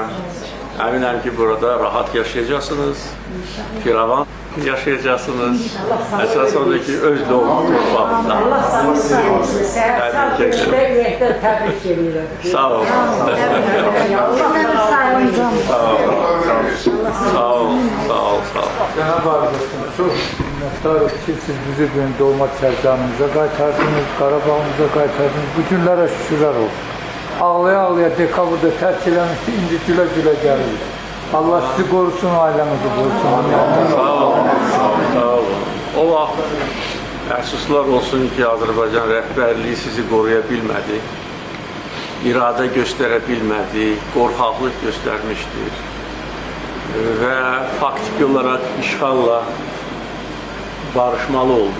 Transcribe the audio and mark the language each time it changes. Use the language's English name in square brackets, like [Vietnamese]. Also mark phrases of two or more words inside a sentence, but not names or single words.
[Azerbaijani] Əminəm ki, burada rahat yaşayacaqsınız, firavan yaşayacaqsınız. Əsas odur ki, öz doğma torpağında. Təbrik edirəm. Sağ olun. Sağ ol. [Turkish] Cenab-ı Hak çok minnettarız ki siz bizi benim [Azerbaijani] doğma Kərkicanımıza qaytardınız, Qarabağımıza qaytardınız. Bu günlərə şükürlər olsun. Ağlaya-ağlaya dekabrda tərk eləmişdi, indi gülə-gülə gəlir. Allah sizi qorusun, ailəmizi qorusun. Sağ olun. O vaxt əfsuslar olsun ki, Azərbaycan rəhbərliyi sizi qoruya bilmədi, iradə göstərə bilmədi, qorxaqlıq göstərmişdir və faktik olaraq işğalla barışmalı oldu.